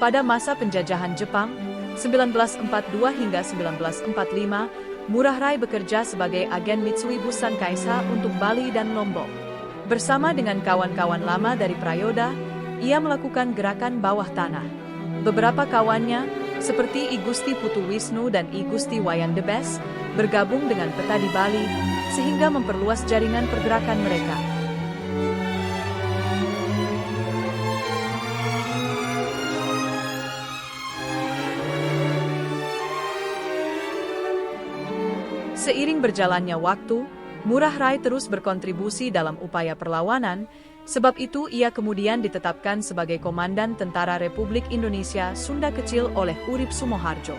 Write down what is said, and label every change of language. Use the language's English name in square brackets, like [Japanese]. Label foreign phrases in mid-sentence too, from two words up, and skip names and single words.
[Indonesian] Pada masa penjajahan Jepang, 1942 hingga 1945, Ngurah Rai bekerja sebagai agen Mitsui Bussan Kaisa untuk Bali dan Lombok. Bersama dengan kawan-kawan lama dari Prayoda, ia melakukan gerakan bawah tanah. Beberapa kawannya, seperti I Gusti Putu Wisnu dan I Gusti Wayan Debes, bergabung dengan Peta di Bali, sehingga memperluas jaringan pergerakan mereka. Seiring berjalannya waktu, Ngurah Rai terus berkontribusi dalam upaya perlawanan, sebab itu ia kemudian ditetapkan sebagai Komandan Tentara Republik Indonesia Sunda Kecil oleh Urip Sumoharjo.